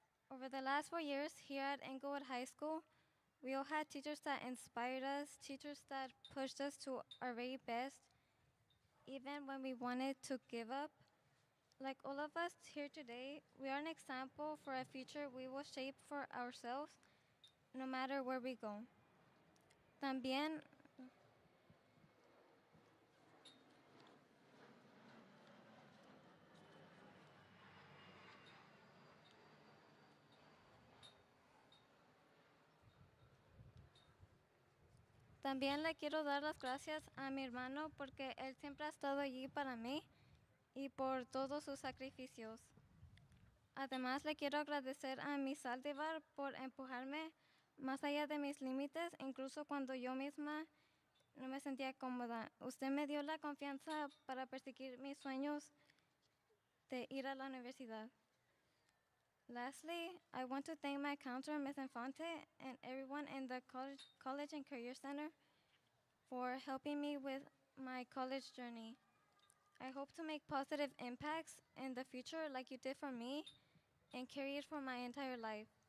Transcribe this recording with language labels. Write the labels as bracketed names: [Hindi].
[English] Over the last 4 years here at Inglewood High School, we all had teachers that inspired us, teachers that pushed us to our very best, even when we wanted to give up. Like all of us here today, we are an example for a future we will shape for ourselves, no matter where we go. [Spanish] También, también le quiero dar las gracias a mi hermano porque él siempre ha estado allí para mí y por todos sus sacrificios. Además, le quiero agradecer a Miss Aldebar por empujarme más allá de mis límites, incluso cuando yo misma no me sentía cómoda. Usted me dio la confianza para perseguir mis sueños de ir a la universidad. [English] Lastly, I want to thank my counselor, Ms. Infante, and everyone in the College and Career Center for helping me with my college journey. I hope to make positive impacts in the future like you did for me and carry it for my entire life.